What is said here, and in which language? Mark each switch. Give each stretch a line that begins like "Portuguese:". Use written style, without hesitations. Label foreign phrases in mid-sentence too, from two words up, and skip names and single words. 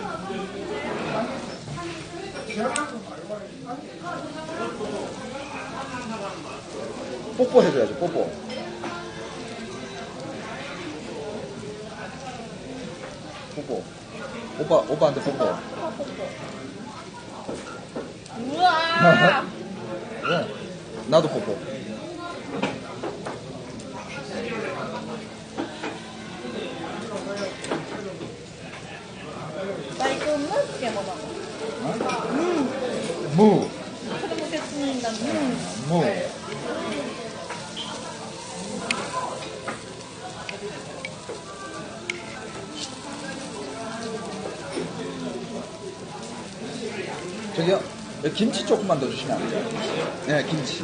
Korean: 뽀뽀 해줘야지, 뽀뽀. 뽀뽀. 오빠한테 뽀뽀. 우와. 왜? 나도 뽀뽀.
Japanese: 最高の漬物。
Korean: 무.
Japanese: 子供鉄人だね。
Korean: 무. 저기요, 김치 조금만 더 주시면 안 돼요? 네, 김치.